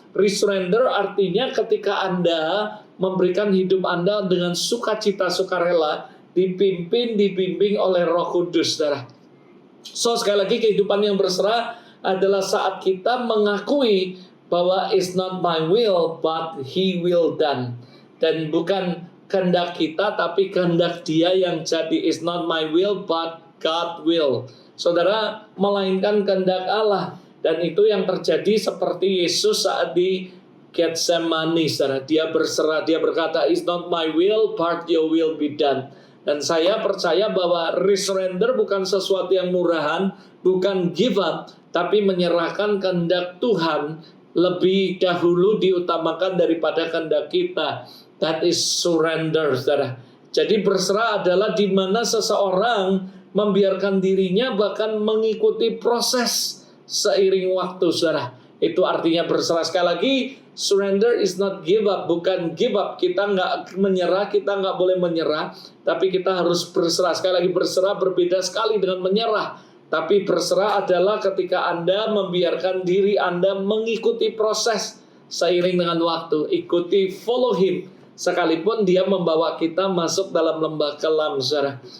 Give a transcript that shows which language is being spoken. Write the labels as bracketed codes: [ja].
[id] Resurrender artinya ketika Anda memberikan hidup Anda dengan sukacita, sukarela, dibimbing oleh Roh Kudus, saudara. So, sekali lagi, kehidupan yang berserah adalah saat kita mengakui bahwa [en] it's not my will, but He will done. [id] Dan bukan kehendak kita, tapi kehendak Dia yang jadi. [en] It's not my will, but God will. [id] Saudara, melainkan kehendak Allah. Dan itu yang terjadi seperti Yesus saat di Getsemani, saudara. Dia berserah, dia berkata, [en] it's not my will, but your will be done. [id] Dan saya percaya bahwa resurrender bukan sesuatu yang murahan, bukan [en] give up, [id] tapi menyerahkan kehendak Tuhan lebih dahulu diutamakan daripada kehendak kita. [en] That is surrender, saudara. [id] Jadi berserah adalah di mana seseorang membiarkan dirinya bahkan mengikuti proses seiring waktu, saudara. Itu artinya berserah. Sekali lagi, [en] surrender is not give up, [id] bukan [en] give up. [id] Kita nggak menyerah, kita nggak boleh menyerah, tapi kita harus berserah. Sekali lagi, berserah berbeda sekali dengan menyerah. Tapi berserah adalah ketika Anda membiarkan diri Anda mengikuti proses seiring dengan waktu. Ikuti, [en] follow Him. [id] Sekalipun Dia membawa kita masuk dalam lembah kelam, saudara.